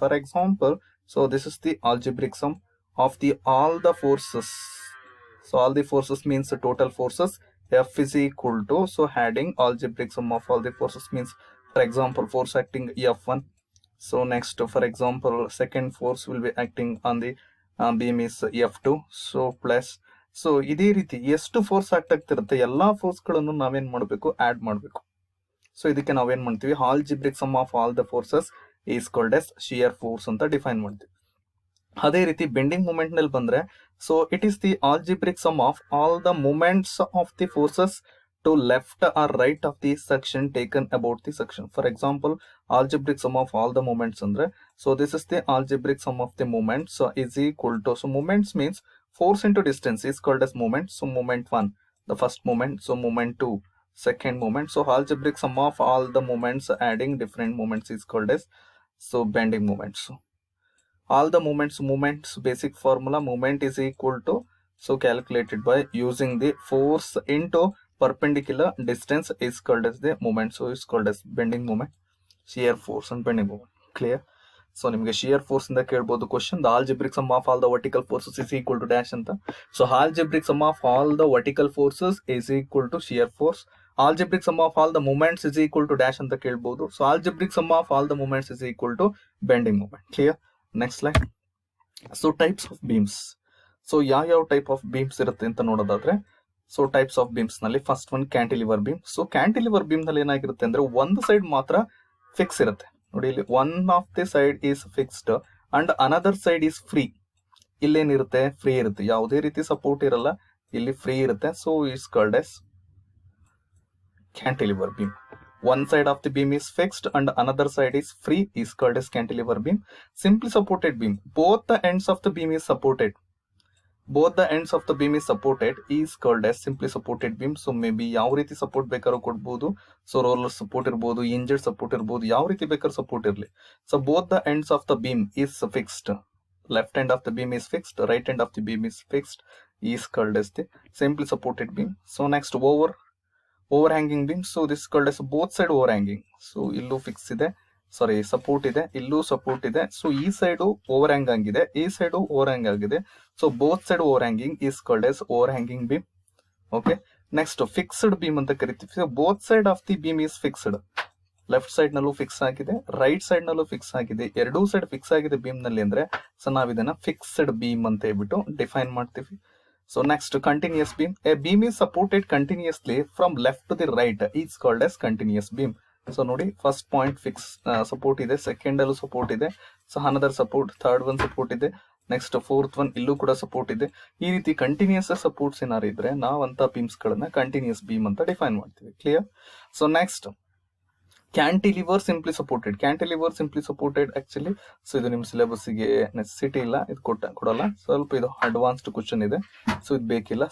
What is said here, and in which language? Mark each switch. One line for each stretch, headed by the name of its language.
English: For example, so this is the algebraic sum of the all the forces. So all the forces means the total forces. F is equal to, so adding algebraic sum of all the forces means, for example, force acting F1. So next, for example, second force will be acting on the beam is F2.
Kannada: So plus, so ಇದೇ ರೀತಿ ಎಷ್ಟು force ಆಗ್ತಿರುತ್ತೆ ಎಲ್ಲಾ force ಗಳನ್ನು ನಾವೇನ್ ಮಾಡಬೇಕು, add ಮಾಡಬೇಕು.
English: so
Kannada: ಇದಕ್ಕೆ ನಾವೇನ್ ಮಾಡ್ತೀವಿ,
English: Algebraic sum of all the forces is called as shear force ಅಂತ define ಮಾಡ್ತೀವಿ.
Kannada: ಅದೇ ರೀತಿ ಬೆಂಡಿಂಗ್ ಮೂಮೆಂಟ್ ನಲ್ಲಿ ಬಂದ್ರೆ,
English: So it is the algebraic sum of all the moments of the forces to left or right of the section taken about the section. For example, algebraic sum of all the moments andre, so this is the algebraic sum of the moments, so is equal to, so moments means force into distance is called as moment. So moment 1, the first moment, so moment 2, second moment. So algebraic sum of all the moments adding different moments is called as, so bending moments. So all the moments basic formula, moment is equal to, so calculated by using the force into perpendicular distance is called as the moment. So it's called as bending moment, shear force and bending moment. Clear? So ನಿಮಗೆ shear force
Kannada: ಇಂದ ಕೇಳಬಹುದು
English: Question, the algebraic sum of all the vertical forces is equal to dash ಅಂತ. So algebraic sum of all the vertical forces is equal to shear force. Algebraic sum of all the moments is equal to dash
Kannada: ಅಂತ ಕೇಳಬಹುದು.
English: So algebraic sum of all the moments is equal to bending moment. Clear? Next slide. So types of beams. So ಯಾವ type of beams
Kannada: ಇರುತ್ತೆ ಅಂತ ನೋಡೋದಾದ್ರೆ,
English: So types of beams ನಲ್ಲಿ first one cantilever beam.
Kannada: So cantilever beam ನಲ್ಲಿ ಏನಾಗಿರುತ್ತೆ ಅಂದ್ರೆ ಒಂದು side ಮಾತ್ರ ಫಿಕ್ಸ್ ಇರುತ್ತೆ. ನೋಡಿ ಇಲ್ಲಿ
English: One of the side is fixed and another side is free.
Kannada: ಇಲ್ಲೇನಿರುತ್ತೆ, free ಇರುತ್ತೆ, ಯಾವುದೇ ರೀತಿ ಸಪೋರ್ಟ್ ಇರಲ್ಲ, ಇಲ್ಲಿ ಫ್ರೀ ಇರುತ್ತೆ.
English: So it's called as cantilever beam. One side of the beam is fixed and another side is free is called as cantilever beam. Simply supported beam, both the ends of the beam is supported. Both the ends of the beam is supported is called as simply supported beam.
Kannada: So maybe ಯಾವ ರೀತಿ support ಬೇಕಾದ್ರೂ ಕೊಡ್ಬೋದು. So roller support ಇರ್ಬೋದು, ಇಂಜೆಡ್ support ಇರ್ಬೋದು, ಯಾವ ರೀತಿ ಬೇಕಾದ್ರೂ support ಇರಲಿ.
English: So both the ends of the beam is fixed. Left end of the beam is fixed, right end of the beam is fixed is called as the simply supported beam. So next, overhanging beam. So this is called as both side overhanging.
Kannada: So ಇಲ್ಲೂ fix ಇದೆ, ಸಾರಿ support ಇದೆ, ಇಲ್ಲೂ support ಇದೆ. So ಈ side over ಹ್ಯಾಂಗ್ ಆಗಿದೆ, ಈ side over ಹ್ಯಾಂಗ್ ಆಗಿದೆ.
English: So both side overhanging is called as overhanging beam. Okay, next fixed beam
Kannada: ಅಂತ ಕರಿತೀವಿ.
English: So both side of the beam is fixed.
Kannada: Left side ನಲ್ಲೂ fix ಆಗಿದೆ, right side ನಲ್ಲೂ fix ಆಗಿದೆ, ಎರಡೂ side fix ಆಗಿದೆ beam ನಲ್ಲಿ ಅಂದ್ರೆ, ಸೊ ನಾವ್ ಇದನ್ನ ಫಿಕ್ಸ್ಡ್ ಬೀಮ್ ಅಂತ ಹೇಳ್ಬಿಟ್ಟು ಡಿಫೈನ್ ಮಾಡ್ತೀವಿ.
English: So next, continuous beam. A beam is supported continuously from left to the right is called as continuous beam.
Kannada: So ನೋಡಿ, ಫಸ್ಟ್ ಪಾಯಿಂಟ್ ಫಿಕ್ಸ್ ಸಪೋರ್ಟ್ ಇದೆ, ಸೆಕೆಂಡ್ ಅಲ್ಲೂ ಸಪೋರ್ಟ್ ಇದೆ, so another support, third one support ಇದೆ, next fourth one ಇಲ್ಲೂ ಕೂಡ support ಇದೆ. ಈ ರೀತಿ ಕಂಟಿನ್ಯೂಸ್ ಸಪೋರ್ಟ್ಸ್ ಏನಾರು ಇದ್ರೆ ನಾವಂತ ಬೀಮ್ಸ್ ಗಳನ್ನ ಕಂಟಿನ್ಯೂಸ್ ಬೀಮ್ ಅಂತ ಡಿಫೈನ್ ಮಾಡ್ತೀವಿ. Clear? So next, cantilever simply supported. Cantilever simply supported actually, so ಇದು ನಿಮ್ ಸಿಲೆಬಸ್ ಗೆ ನೆಸೆಸಿಟಿ ಇಲ್ಲ, ಇದು ಕೊಡಲ್ಲ, ಸ್ವಲ್ಪ ಇದು ಅಡ್ವಾನ್ಸ್ಡ್ ಕ್ವಶನ್ ಇದೆ, ಸೊ ಇದು ಬೇಕಿಲ್ಲ.